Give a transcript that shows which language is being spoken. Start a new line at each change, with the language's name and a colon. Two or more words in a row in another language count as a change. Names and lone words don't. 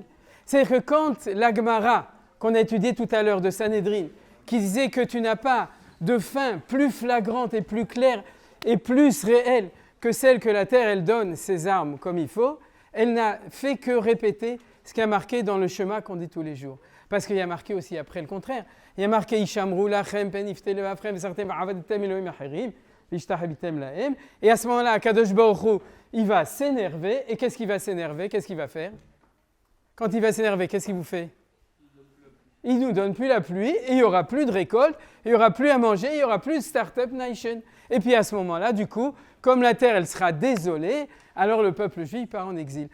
French: C'est-à-dire que quand la Gemara, qu'on a étudié tout à l'heure de Sanhedrin, qui disait que tu n'as pas de faim plus flagrante et plus claire et plus réelle que celle que la terre, elle donne ses armes comme il faut, elle n'a fait que répéter ce qui a marqué dans le schéma qu'on dit tous les jours. Parce qu'il y a marqué aussi après le contraire. Il y a marqué
Hebrew: השמרו לכם פן יפתה לבבכם וסרתם ועבדתם אלהים אחרים והשתחויתם להם.
French: Et à ce moment-là, Kadosh Baruch Hu, il va s'énerver. Et qu'est-ce qu'il va s'énerver? Qu'est-ce qu'il va faire? Quand il va s'énerver, qu'est-ce qu'il vous fait? Il ne nous donne plus la pluie, et il n'y aura plus de récolte, il n'y aura plus à manger, il n'y aura plus de start-up nation. Et puis à ce moment-là, du coup, comme la terre, elle sera désolée, alors le peuple juif part en exil.